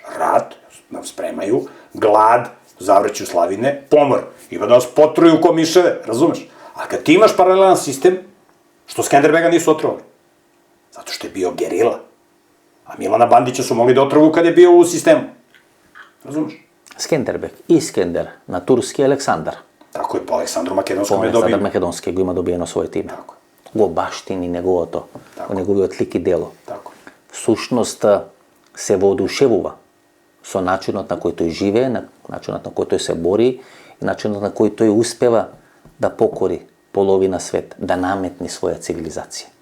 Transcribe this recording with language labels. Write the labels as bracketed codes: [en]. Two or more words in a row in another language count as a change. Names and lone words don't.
[sr] Rat, nam spremaju, glad, zavrću slavine, pomor. Ima da nas potruju ko miševe, razumeš? A kad ti imaš paralelan sistem, što Skenderbega nisu otrovali? Zato što je bio gerila. A Milana Bandića su mogli da otrovu kad je bio u sistemu. Razumeš? [mk] Skenderbeg и Skender, на турски Александар. [sr] Tako je, po Aleksandru Makedonskom je dobio. [mk] Александар Македонски го има добиено своето име. [sr] Tako. [mk] Го баштини неговото, неговиот лик и дело. [sr] Tako. [mk] Всушност се воодушевува со начинот на кој тој живее, начинот на кој тој се бори и начинот на кој тој успева да покори половина свет, да наметни своја цивилизација.